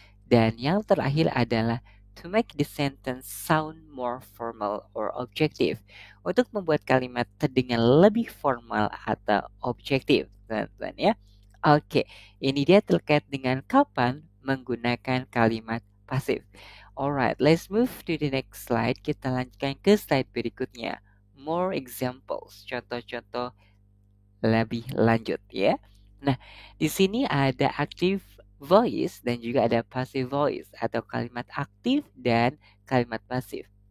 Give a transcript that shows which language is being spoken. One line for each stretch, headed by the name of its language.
Indonesian: Dan yang terakhir adalah
English: to make the sentence sound more formal or objective.
Indonesian: Untuk membuat kalimat terdengar lebih formal atau objektif, teman-teman ya. Oke, ini dia terkait dengan kapan menggunakan kalimat pasif.
English: Alright, let's move to the next slide.
Indonesian: Kita lanjutkan ke slide berikutnya.
English: More examples,
Indonesian: contoh-contoh lebih lanjut ya. Nah, di sini ada active voice dan juga ada passive voice atau kalimat aktif dan kalimat pasif.